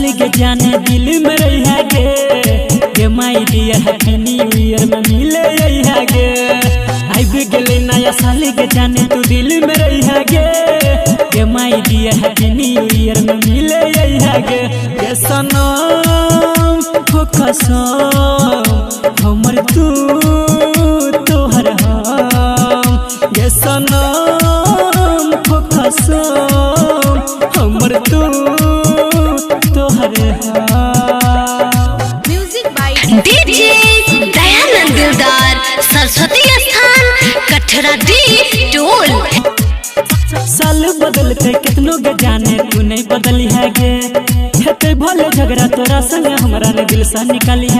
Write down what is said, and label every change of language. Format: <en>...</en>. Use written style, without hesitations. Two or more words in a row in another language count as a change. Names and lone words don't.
<mai>जाने दिल में रही है गे</mai> <en>my dear happy new year</en> <mai>में मिले रही है गे गेले नया साल के जाने तू दिल में रही है गे</mai> <en>my dear happy new year</en> <mai>में मिले रही है गे सनम हो कसम हमर तू तोहर हम गे सनम हो कसम हमर तू तोहर</mai> <en>Music by DJ Dayanand Dildar Saraswati Sthan Kathra the Tol.</en> <mai>साल बदलते कितनों के जाने तू नहीं बदली है गे हेते भले झगड़ा तोरा संग हमरा ने दिल से निकाली है</mai>